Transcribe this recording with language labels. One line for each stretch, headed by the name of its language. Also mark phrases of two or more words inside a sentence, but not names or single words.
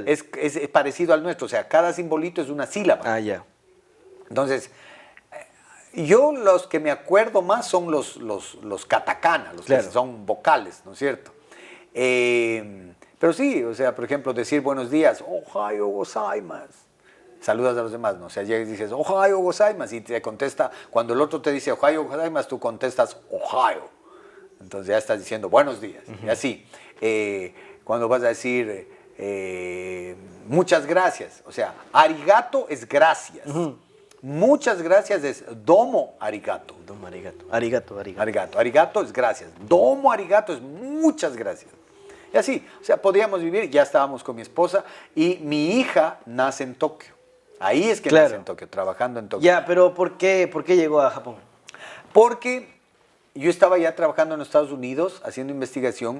Spanish: Es parecido al nuestro, o sea, cada simbolito es una sílaba. Ah, ya. Entonces, yo los que me acuerdo más son los katakana, los que son vocales, ¿no es cierto? Pero sí, o sea, por ejemplo, decir buenos días,
Japanese: おはようございます.
Spanish: Saludas a los demás, ¿no? O sea, llegas y dices,
Japanese: おはようございます,
Spanish: y te contesta, cuando el otro te dice
Japanese: おはようございます,
Spanish: tú contestas ohayo. Entonces ya estás diciendo buenos días. Y así, cuando vas a decir muchas gracias, o sea, arigato es gracias. Muchas gracias es
Japanese: どうもありがとう. どうもありがとう.
Spanish: Arigato. Arigato es gracias.
Japanese: どうもありがとう
Spanish: es muchas gracias. Y así, o sea, podíamos vivir, ya estábamos con mi esposa y mi hija nace en Tokio. Ahí es que nace en Tokio, trabajando en Tokio. Ya, pero ¿por qué llegó a Japón? Porque yo estaba ya trabajando en los Estados Unidos, haciendo investigación.